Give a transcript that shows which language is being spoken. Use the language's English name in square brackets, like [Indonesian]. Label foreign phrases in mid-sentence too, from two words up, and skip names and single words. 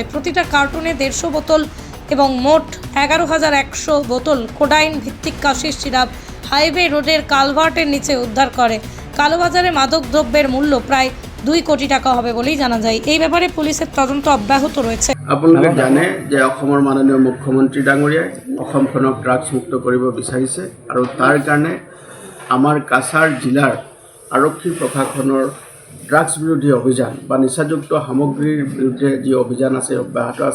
[Bangla] প্রতিটা কার্টুনে 150 বোতল এবং মোট 11,100 বোতল কোডাইন ভিত্তিক কাশির সিরাপ হাইওয়ে রোডের কালভার্টের নিচে উদ্ধার করে। কালোবাজারে মাদকদ্রব্যের মূল্য প্রায় 2 কোটি টাকা হবে বলেই জানা যায়। এই ব্যাপারে পুলিশের তদন্ত অব্যাহত রয়েছে। [Assamese] আপোনালোকে জানে যে অসমৰ মাননীয় মুখ্যমন্ত্ৰী ডাঙৰীয়াই অসমখনক ড্ৰাগছ মুক্ত কৰিব বিচাৰিছে আৰু তাৰ কাৰণে আমাৰ কাছাৰ জিলাৰ আৰক্ষী প্ৰশাসনৰ ড্ৰাগছ বিৰোধী অভিযান বা নিচাযুক্ত সামগ্ৰীৰ বিৰুদ্ধে যি অভিযান আছে অব্যাহত আছে।